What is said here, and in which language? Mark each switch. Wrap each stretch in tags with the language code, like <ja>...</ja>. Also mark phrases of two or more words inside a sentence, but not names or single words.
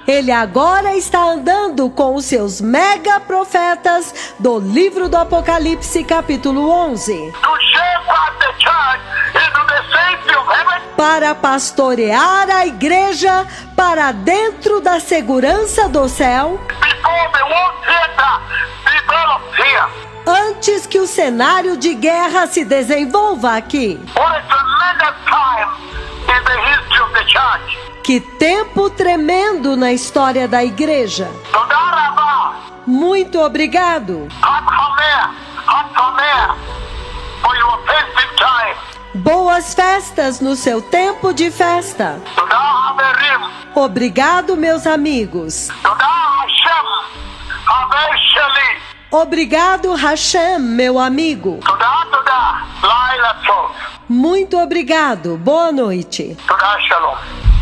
<pt>Ele agora está andando com os seus mega profetas do livro do Apocalipse, capítulo 11.</pt> <en>To shepherd the church into the safety of heaven.</en> <pt>Para pastorear a igreja para dentro da segurança do céu,</pt> <en>Before the war theater develops here.</en> <pt>antes que o cenário de guerra se desenvolva aqui.</pt> <en>What a tremendous time in the history of the church.</en> <pt>Que tempo tremendo na história da igreja.</pt> <he>תודה רבה.</he> <pt>Muito obrigado.</pt> <he>חג שמח</he> <en>for your festive time.</en> <pt>Boas festas no seu tempo de festa.</pt> <he>תודה חברים.</he> <pt>Obrigado, meus amigos.</pt> <he>תודה השם, חבר שלי.</he> <pt>Obrigado, Hashem, meu amigo.</pt> <he>תודה, לילה טוב.</he> <pt>Muito obrigado. Boa noite.</pt> <he>תודה, שלום.</he>